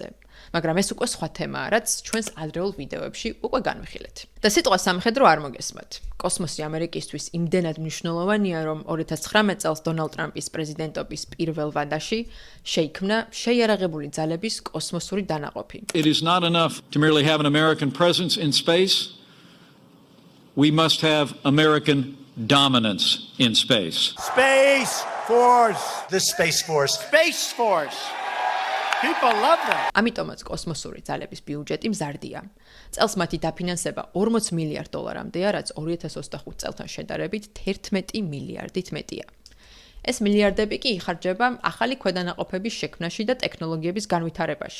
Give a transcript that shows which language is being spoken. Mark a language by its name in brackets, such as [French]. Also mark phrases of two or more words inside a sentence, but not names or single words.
[Georgian] მაგრამ ეს უკვე სხვა თემაა, რაც ჩვენს ადრეულ ვიდეოებში უკვე განვიხილეთ. და სიტყვა სამხედრო არ მოგესმათ. კოსმოსი ამერიკისთვის იმდენად მნიშვნელოვანია, რომ 2019 წელს დონალდ ტრამპის პრეზიდენტობის პირველ ვადაში შეიქმნა შეიარაღებული ძალების კოსმოსური დანაყოფი. [English] It is not enough to merely have an American presence in space. We must have American dominance in space. Space Force. The Space Force. Space Force. People love that. [Georgian] ამიტომაც კოსმოსური ძალების ბიუჯეტი მზარდია. წელს მათი დაფინანსება 40 მილიარდ დოლარამდეა, რაც 2025 წელთან შედარებით 11 მილიარდით მეტია. ეს მილიარდები კი იხარჯება ახალი ქვედანაყოფების შექმნაში და ტექნოლოგიების განვითარებაში.